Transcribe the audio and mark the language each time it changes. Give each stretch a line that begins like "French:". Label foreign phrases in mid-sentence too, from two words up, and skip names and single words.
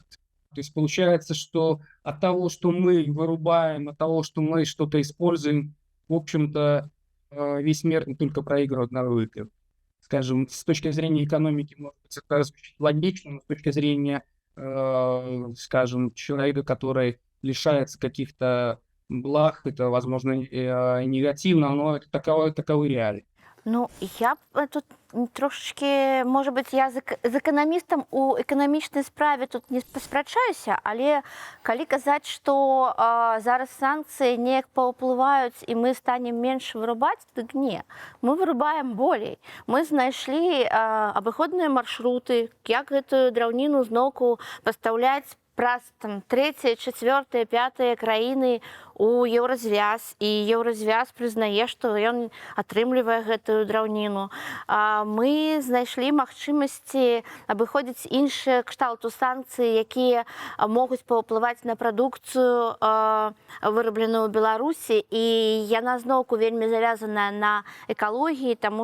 Russian: То есть получается, что от того, что мы вырубаем, от того, что мы что-то используем, в общем-то, весь мир не только проигрывает на выигрыш. Скажем, с точки зрения экономики, может быть, это звучит логично, но с точки зрения, скажем, человека, который лишается каких-то благ, это, возможно, негативно, но это таковы реалии.
Ukrainian: Ну, я тут трошечки, може бути, я з економістом у економічній справі
Belarusian: тут не паспрачаюся, але калі казаць, што зараз санкцыі неяк паўплываюць і мы станем менш вырубаць, дык не. Мы вырубаем болей. Мы знайшлі абыходныя маршруты, як гэтую драўніну зноўку пастаўляць праз там 3-е, 4-е, 5-е краіны у Еўразвяз, і Еўразвяз прызнае, што ён атрымлівае гэтую драўніну. Мы знайшлі магчымасці абыходзіць іншыя кшталту санкцыі, якія могуць паўплываць на прадукцыю, вырабленую ў Беларусі, і яна зноўку вельмі завязаная на экалогіі, таму